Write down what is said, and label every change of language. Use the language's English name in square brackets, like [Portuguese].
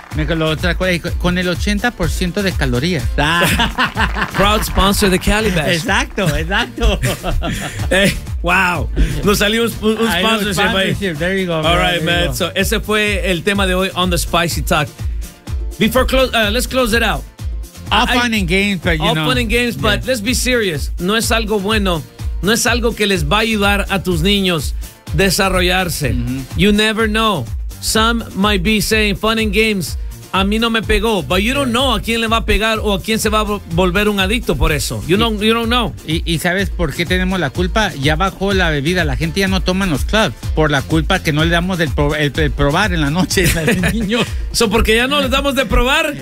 [Spanish] Michelob Ultra. Con el 80% de calorías. [English] Proud sponsor de Calibash. [Spanish] Exacto, exacto. [English] Wow. [Spanish] Nos salió un sponsorship ahí. [English] There you go. All right, man. [Spanish] So ese fue el tema de hoy [English] on the Spicy Talk. Before close, let's close it out. All fun and games, but let's be serious. [Spanish] No es algo bueno. No es algo que les va a ayudar a tus niños desarrollarse. [English] Mm-hmm. You never know. Some might be saying fun and games. [Spanish] A mí no me pegó. [English] But you don't know [Spanish] a quién le va a pegar o a quién se va a volver un adicto por eso. [English] You don't know. [Spanish] ¿Y sabes por qué tenemos la culpa? Ya bajó la bebida. La gente ya no toma en los clubs. Por la culpa que no le damos el probar en la noche. So, porque ya no les damos de probar.